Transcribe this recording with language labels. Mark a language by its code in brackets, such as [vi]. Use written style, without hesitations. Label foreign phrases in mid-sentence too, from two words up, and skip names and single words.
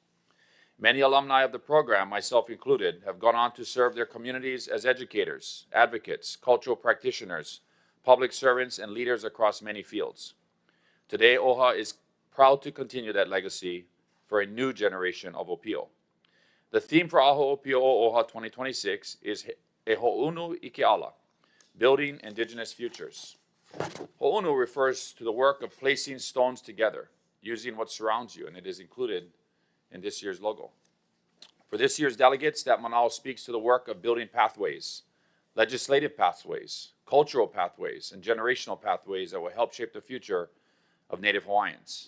[en] Many alumni of the program, myself included, have gone on to serve their communities as educators, advocates, cultural practitioners, public servants, and leaders across many fields. Today, OHA is proud to continue that legacy for a new generation of Ōpiʻo. The theme for AHA Ōpiʻo OHA 2026 is [haw] E Ho'unu Ikeala, [en] Building Indigenous Futures. Ho'unu refers to the work of placing stones together, using what surrounds you, and it is included in this year's logo. For this year's delegates, that manao speaks to the work of building pathways, legislative pathways, cultural pathways, and generational pathways that will help shape the future of Native Hawaiians.